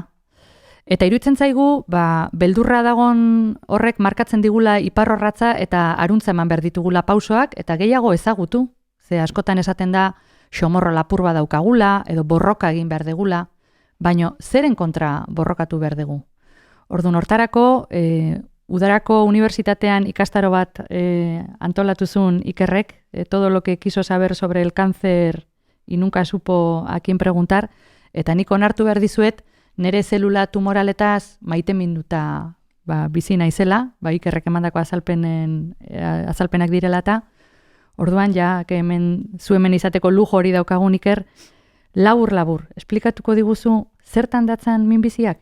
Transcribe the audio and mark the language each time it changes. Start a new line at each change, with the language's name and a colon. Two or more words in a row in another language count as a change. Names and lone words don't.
Basque: Eta iruditzen zaigu, beldurra dagon horrek markatzen digula iparrorratza eta aruntza eman behar ditugula pausoak, eta gehiago ezagutu. Ze askotan esaten da, xomorro lapur bat daukagula, edo borroka egin behar degula, baino zeren kontra borrokatu behar dugu. Orduan hortarako, Udarako unibertsitatean ikastaro bat antolatuzun Ikerrek,
Spanish: todo lo que quiso saber sobre el cáncer y nunca supo a quién preguntar,
Basque: eta nik onartu behar dizuet, nire zelula tumoraletaz maiteminduta bizi naizela, Ikerrek emandako azalpenak direla eta, orduan zu hemen izateko lujo hori daukagun Iker, labur, esplikatuko diguzu zertan datzan minbiziak?